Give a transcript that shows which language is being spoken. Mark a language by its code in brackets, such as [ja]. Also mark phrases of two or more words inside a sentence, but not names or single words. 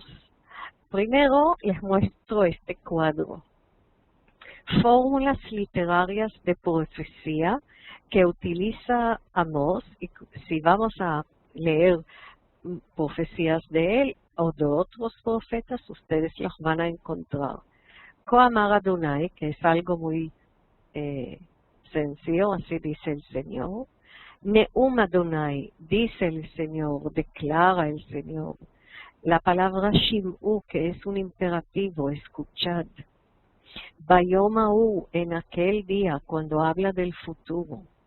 [es] Primero les muestro este cuadro. Fórmulas literarias de profecía que utiliza Amós, y si vamos a leer profecías de él o de otros profetas, ustedes los van a encontrar. [he] כה אמר Adonai, [es] que es algo muy sencillo, así dice el Señor. [he] נאום אדוני, [es] dice el Señor, declara el Señor. La palabra Shim'u, que es un imperativo, escuchad. [he] ביום ההוא, [es] en aquel día, cuando habla del futuro.